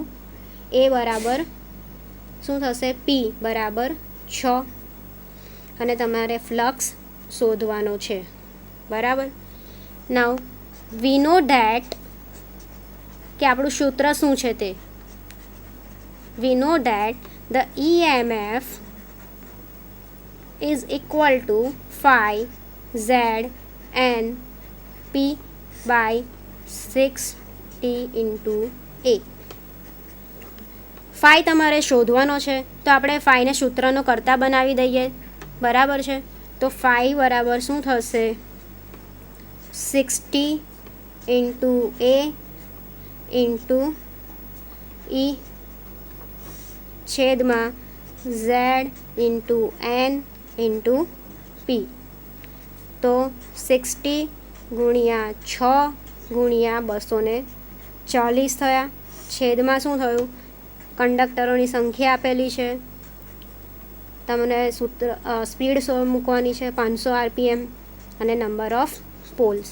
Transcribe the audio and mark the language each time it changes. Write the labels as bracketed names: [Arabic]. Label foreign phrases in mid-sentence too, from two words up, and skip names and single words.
[Gujarati] એ બરાબર શું થશે? P બરાબર 6 અને તમારે ફ્લક્સ શોધવાનો છે. બરાબર. [English] now we know that [Gujarati] કે આપણું સૂત્ર શું છે તે. [English] we know that the EMF is equal to 5ZNP by 6T into A. [Gujarati] 5 તમારે શોધવાનો છે તો આપણે 5ને સૂત્રનો કરતા બનાવી દઈએ. બરાબર છે. તો 5 બરાબર શું થશે? [English] 60 into A into E છેદમાં Z into N into P. [Gujarati] તો 60 ગુણ્યા 6 ગુણ્યા 240 થયા. છેદમાં શું થયું? કંડક્ટરોની સંખ્યા આપેલી છે, તમને સૂત્ર સ્પીડ મૂકવાની છે 500 RPM અને [English] number of poles.